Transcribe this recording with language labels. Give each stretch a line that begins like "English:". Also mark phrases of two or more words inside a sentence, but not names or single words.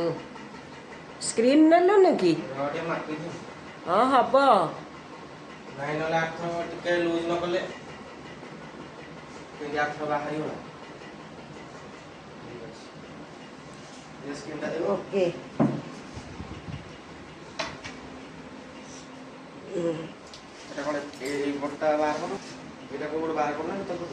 Odia: ସ୍କ୍ରିନ୍ ନେଲୁନି କି? ଟିକେ ମାପିଛି ହଁ ହବ। ନାଇଁ ନହେଲେ ଆର୍ଥର ଟିକେ ଲୁଜ୍ ନ କଲେ କେମିତି ଆର୍ଥର ବାହାରିବ ନା। ଠିକ୍ ଅଛି ସ୍କ୍ରିନ୍ଟା ଦେବ। ଓକେ।
Bangla: এটা কোন এই বোর্ডটা বার করো এটা কোন বার করো না তো করো